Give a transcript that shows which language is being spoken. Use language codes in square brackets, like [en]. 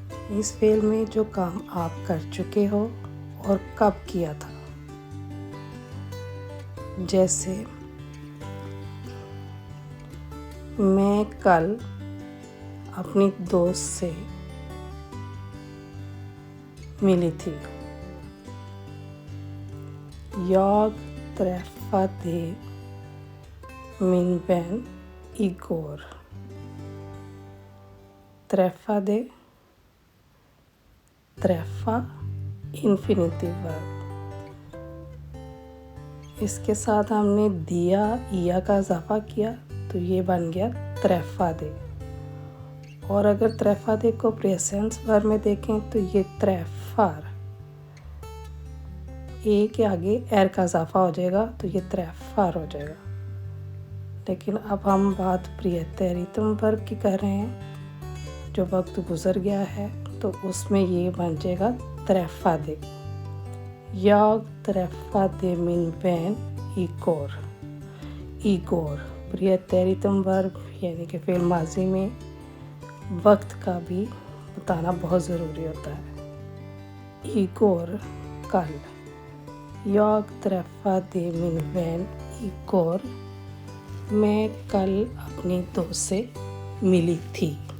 [hi] इस फेल में जो काम आप कर चुके हो और कब किया था। जैसे मैं कल अपनी दोस्त से मिली थी। [sv] Jag träffade min vän igår. Träffade, träffa, infinitiv verb। [hi] इसके साथ हमने दिया या का इजाफा किया तो ये बन गया träffade। और अगर träffade को प्रेजेंट वर्ब में देखें तो ये träffar, ए के आगे एर का इजाफा हो जाएगा तो ये träffar हो जाएगा। लेकिन अब हम बात प्रियतरितम वर्ब की कर रहे हैं। जो वक्त गुज़र गया है तो उसमें ये बन जाएगा träffade। [sv] Jag träffade min vän igår। [hi] igår प्रियतरितम verb यानी कि फेल माजी में वक्त का भी बताना बहुत ज़रूरी होता है। igår कल। [sv] Jag träffade min vän igår, [hi] मैं कल अपनी दोस्त से मिली थी।